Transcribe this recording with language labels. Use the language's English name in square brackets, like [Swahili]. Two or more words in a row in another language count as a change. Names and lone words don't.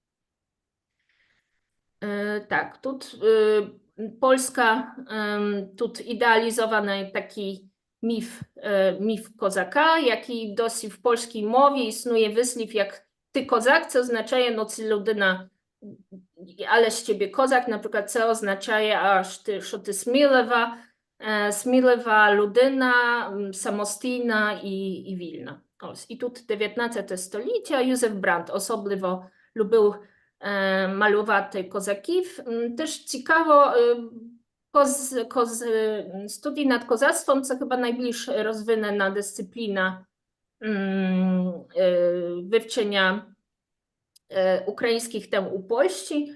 [Ukrainian] Так, тут Polska, тут ідеалізований такий міф козака, який досі в польській мові існує вислів як «ти козак», це означає, no це людина [Polish] ale z ciebie kozak, [Ukrainian] наприклад, це означає, що ти смілива людина, самостійна і вільна. Ось. І тут 19 століття Юзеф Бранд особливо любив малювати козаків. Теж цікаво, студії над козацтвом – це chyba найбільш розвинена дисципліна вивчення українських тем у Польщі.